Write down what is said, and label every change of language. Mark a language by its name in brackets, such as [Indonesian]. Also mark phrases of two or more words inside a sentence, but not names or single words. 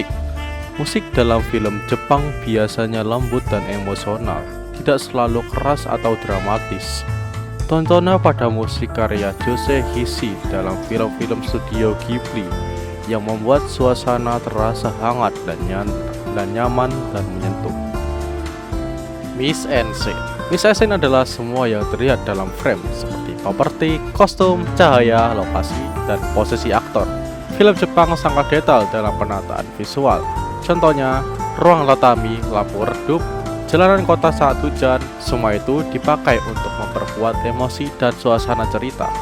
[Indonesian] Musik dalam film Jepang biasanya lembut dan emosional, tidak selalu keras atau dramatis. Tontonlah pada musik karya Jose Hisai dalam film-film studio Ghibli yang membuat suasana terasa hangat dan nyaman dan menyentuh. [French] Mise en scène. Mise en scène [Indonesian] adalah semua yang terlihat dalam frame seperti properti, kostum, cahaya, lokasi, dan posisi aktor. Film Jepang sangat detail dalam penataan visual. Contohnya, ruang tatami, lampu redup, jalanan kota saat hujan, semua itu dipakai untuk memperkuat emosi dan suasana cerita.